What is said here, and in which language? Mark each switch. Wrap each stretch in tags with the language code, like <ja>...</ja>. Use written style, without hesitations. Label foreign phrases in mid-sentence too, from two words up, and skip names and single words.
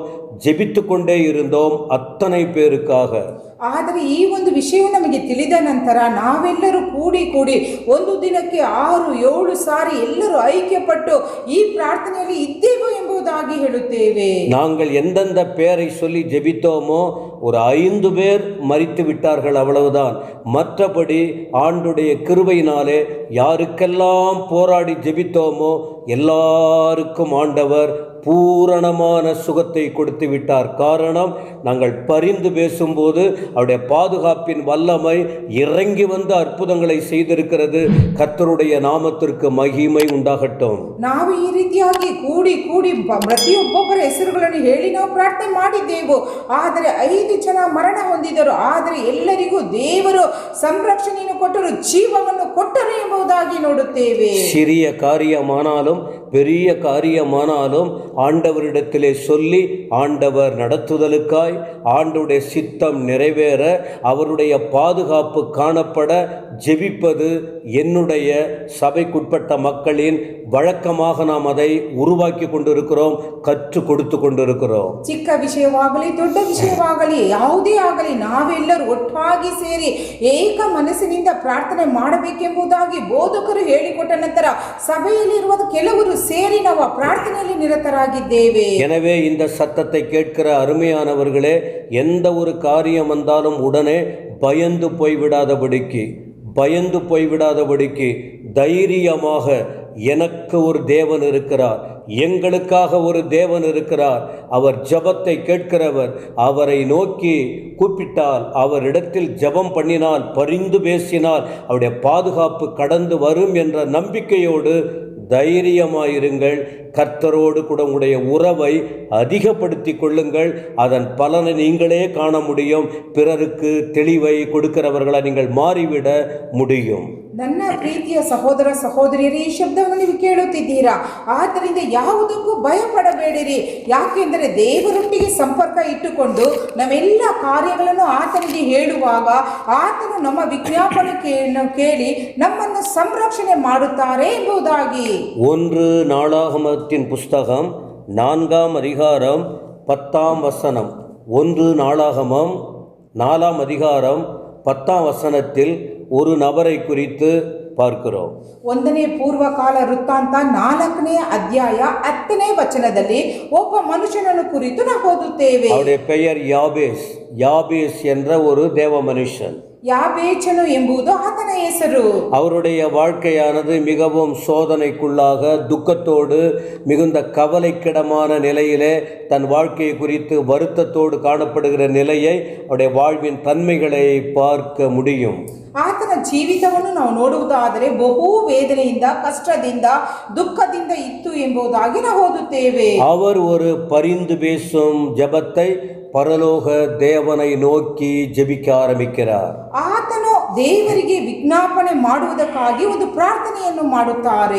<ta>ஜெபித்து கொண்டே இருந்தோம் அத்தனை பேருக்காக.</ta> <kn>ಆದರೆ ಈ ಒಂದು ವಿಷಯವು ನಮಗೆ ತಿಳಿದ ನಂತರ ನಾವೆಲ್ಲರೂ ಕೂಡಿ ಒಂದು ದಿನಕ್ಕೆ 6-7 ಸಾರಿ ಎಲ್ಲರೂ ಐಕ್ಯಪಟ್ಟು ಈ ಪ್ರಾರ್ಥನೆಯಲ್ಲಿ ಇದ್ದೇವೆ ಎಂಬುದಾಗಿ ಹೇಳುತ್ತೇವೆ.</kn> <ta>நாங்கள் எந்தெந்த பேரை சொல்லி ஜெபித்தோமோ ஒரு 5 பேர் மரித்து விட்டார்கள், அவ்வளவுதான். மற்றபடி ஆண்டுடைய கிருபையினாலே யாருக்கெல்லாம் போராடி ஜெபித்தோமோ எல்லாருக்கும் ஆண்டவர் பூரணமான சுகத்தை கொடுத்து விட்டார். காரணம், நாங்கள் பரிந்து பேசும்போது அவருடைய பாதுகாப்பின் வல்லமை இறங்கி வந்து அற்புதங்களை செய்திருக்கிறது. கர்த்தருடைய நாமத்திற்கு மகிமை உண்டாகட்டும்.</ta> <kn>ನಾವು ಈ ರೀತಿಯಾಗಿ ಕೂಡಿ ಪ್ರತಿಯೊಬ್ಬೊಬ್ಬರ ಹೆಸರುಗಳನ್ನು ಹೇಳಿ ನಾವು ಪ್ರಾರ್ಥನೆ ಮಾಡಿದ್ದೆವು. ಆದರೆ 5 ಜನ ಮರಣ ಹೊಂದಿದರು. ಆದರೆ ಎಲ್ಲರಿಗೂ ದೇವರು ಸಂರಕ್ಷಣೆಯನ್ನು ಕೊಟ್ಟರು, ಜೀವವನ್ನು ಕೊಟ್ಟರು ಎಂಬುದಾಗಿ ನೋಡುತ್ತೇವೆ.</kn> <ta>சிறிய காரியமானாலும் பெரிய காரியமானாலும் ஆண்டவரிடத்திலே சொல்லி ஆண்டவர் நடத்துதலுக்காய், ஆண்டவருடைய சித்தம் நிறைவேற, அவருடைய பாதுகாப்பு காணப்பட ஜெபிப்பது என்னுடைய சபைக்குட்பட்ட மக்களின் வழக்கமாக நாம் அதை உருவாக்கி கொண்டிருக்கிறோம், கற்றுக் கொடுத்து கொண்டிருக்கிறோம்.</ta> <kn>ಚಿಕ್ಕ ವಿಷಯವಾಗಲಿ ದೊಡ್ಡ ವಿಷಯವಾಗಲಿ ಯಾವುದೇ ಆಗಲಿ ನಾವೆಲ್ಲರೂ ಒಟ್ಟಾಗಿ ಸೇರಿ ಏಕ ಮನಸ್ಸಿನಿಂದ ಪ್ರಾರ್ಥನೆ ಮಾಡಬೇಕೆಂಬುದಾಗಿ ಬೋಧಕರು ಹೇಳಿಕೊಟ್ಟ ನಂತರ ಸಭೆಯಲ್ಲಿರುವ ಕೆಲವರು ಸೇರಿ ನಾವು ಪ್ರಾರ್ಥನೆಯಲ್ಲಿ ನಿರತರಾಗಿದ್ದೇವೆ.</kn> <ta>எனவே இந்த சத்தத்தை கேட்கிற அருமையானவர்களே, எந்த ஒரு காரியம் வந்தாலும் உடனே பயந்து போய்விடாதபடிக்கு தைரியமாக எனக்கு ஒரு தேவன் இருக்கிறார், எங்களுக்காக ஒரு தேவன் இருக்கிறார், அவர் ஜெபத்தை கேட்கிறவர், அவரை நோக்கி கூப்பிட்டால், அவரிடத்தில் ஜெபம் பண்ணினால், பரிந்து பேசினால் அவருடைய பாதுகாப்பு கடந்து வரும் என்ற நம்பிக்கையோடு தைரியமாயிருங்கள். கர்த்தரோடு கூட உங்களுடைய உறவை அதிகப்படுத்தி கொள்ளுங்கள். அதன் பலனை நீங்களே காண முடியும். பிறருக்கு தெளிவை கொடுக்கிறவர்களாக நீங்கள் மாறிவிட முடியும்.</ta> <kn>ನನ್ನ ಪ್ರೀತಿಯ ಸಹೋದರ ಸಹೋದರಿಯರೇ, ಈ ಶಬ್ದವನ್ನು ನೀವು ಕೇಳುತ್ತಿದ್ದೀರಾ. ಆದ್ದರಿಂದ ಯಾವುದಕ್ಕೂ ಭಯಪಡಬೇಡಿರಿ. ಯಾಕೆಂದರೆ ದೇವರೊಟ್ಟಿಗೆ ಸಂಪರ್ಕ ಇಟ್ಟುಕೊಂಡು ನಾವೆಲ್ಲ ಕಾರ್ಯಗಳನ್ನು ಆತನಿಗೆ ಹೇಳುವಾಗ ಆತನು ನಮ್ಮ ವಿಜ್ಞಾಪನೆಯನ್ನು ಕೇಳಿ ನಮ್ಮನ್ನು ಸಂರಕ್ಷಣೆ ಮಾಡುತ್ತಾರೆ ಎಂಬುದಾಗಿ.</kn> <ta>1 நாளாகமத்தின் புஸ்தகம் 4ஆம் அதிகாரம் 10ஆம் வசனம். 1 நாளாகமம் 4ஆம் அதிகாரம் 10ஆம் வசனத்தில் ஒரு நபரை குறித்து பார்க்கிறோம்.</ta> <kn>1ನೇ ಪೂರ್ವಕಾಲ ವೃತ್ತಾಂತ 4ನೇ ಅಧ್ಯಾಯ 10ನೇ ವಚನದಲ್ಲಿ ಒಬ್ಬ ಮನುಷ್ಯನನ್ನು ಕುರಿತು ನಾವು ಓದುತ್ತೇವೆ.</kn> <ta>அவருடைய பெயர் யாபேஸ். யாபேஸ் என்ற ஒரு தேவ மனுஷன்.</ta> <kn>ಯಾಬೇಚನು ಎಂಬುದು ಆತನ ಹೆಸರು.</kn> <ta>அவருடைய வாழ்க்கையானது மிகவும் சோதனைக்குள்ளாக துக்கத்தோடு மிகுந்த கவலைக்கிடமான நிலையிலே தன் வாழ்க்கையை குறித்து வருத்தத்தோடு காணப்படுகிற நிலையை அவருடைய வாழ்வின் தன்மைகளை பார்க்க முடியும்.</ta> <kn>ಆತನ ಜೀವಿತವನ್ನು ನಾವು ನೋಡುವುದಾದರೆ ಬಹು ವೇದನೆಯಿಂದ ಕಷ್ಟದಿಂದ ದುಃಖದಿಂದ ಇತ್ತು ಎಂಬುದಾಗಿ ನಾವು ಓದುತ್ತೇವೆ.</kn> <ta>அவர் ஒரு பரிந்து பேசும் ஜெபத்தை பரலோக தேவனை நோக்கி ஜெபிக்க ஆரம்பிக்கிறார்.</ta> <kn>ಆತನು ದೇವರಿಗೆ ವಿಜ್ಞಾಪನೆ ಮಾಡುವುದಕ್ಕಾಗಿ ಒಂದು ಪ್ರಾರ್ಥನೆಯನ್ನು ಮಾಡುತ್ತಾರೆ.</kn>